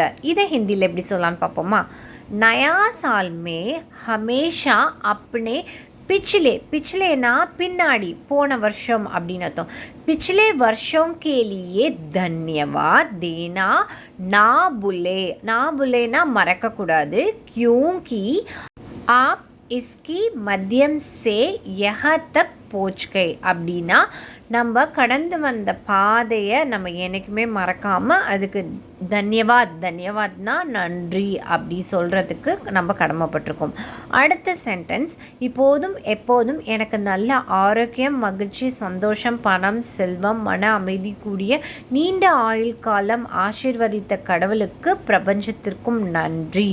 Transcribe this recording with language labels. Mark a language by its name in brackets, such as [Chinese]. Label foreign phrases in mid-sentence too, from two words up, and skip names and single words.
[Tamil] இதை ஹிந்தியில் எப்படி சொல்லலான்னு பார்ப்போமா? [Hindi] नया साल में हमेशा अपने पिछलेना [Tamil] பின்னாடி, போன வருஷம் அப்படின்னு அர்த்தம். [Hindi] पिछले वर्ष के लिए धन्यवाद देना ना भूलना மறக்கக்கூடாது. क्योंकि आप इसकी मध्यम से यहाँ तक पहुँच गए [Tamil] அப்படின்னா நம்ம கடந்து வந்த பாதையை நம்ம என்றைக்குமே மறக்காமல் அதுக்கு தன்யவாத்னா நன்றி அப்படி சொல்கிறதுக்கு நம்ம கடமைப்பட்டிருக்கோம். அடுத்த சென்டென்ஸ், இப்போதும் எப்போதும் எனக்கு நல்ல ஆரோக்கியம், மகிழ்ச்சி, சந்தோஷம், பணம், செல்வம், மன அமைதி கூடிய நீண்ட ஆயுள் காலம் ஆசீர்வதித்த கடவுளுக்கு பிரபஞ்சத்திற்கும் நன்றி.